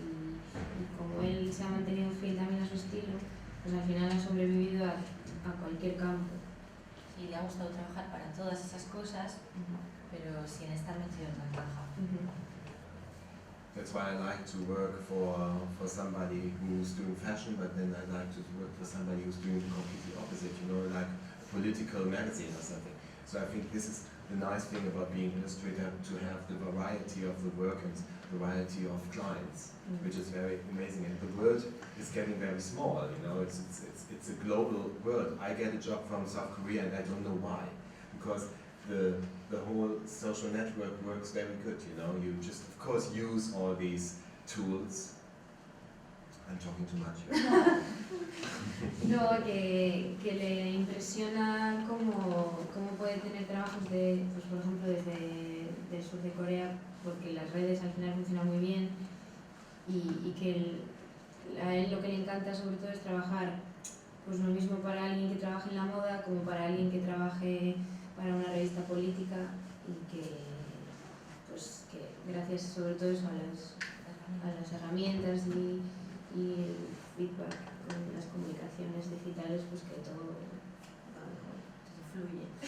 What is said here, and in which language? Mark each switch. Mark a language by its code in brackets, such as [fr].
[es] Y como él se ha mantenido fiel también a su estilo, pues al final ha sobrevivido a cualquier campo. Sí, le ha gustado trabajar para todas esas cosas, pero sin estar metido en la caja. [en] That's why I like to work for somebody who's doing fashion, but then I like to work for somebody who's doing the completely opposite, you know, like a political magazine or something. So I think this is the nice thing about being an illustrator, to have the variety of the work and the variety of clients, which is very amazing. And the world is getting very small, you know, it's a global world. I get a job from South Korea and I don't know why, because the whole social network works very good, you know. You just, of course, use all these tools. I'm talking too much here. [es] No, que le impresiona cómo puede tener trabajos de, pues por ejemplo, desde el sur de Corea, porque las redes al final funcionan muy bien y que a él lo que le encanta sobre todo es trabajar pues lo mismo para alguien que trabaje en la moda como para alguien que trabaje para una revista política, y que pues que gracias sobre todo eso a las herramientas y el feedback con las comunicaciones digitales, pues que todo va mejor, todo fluye.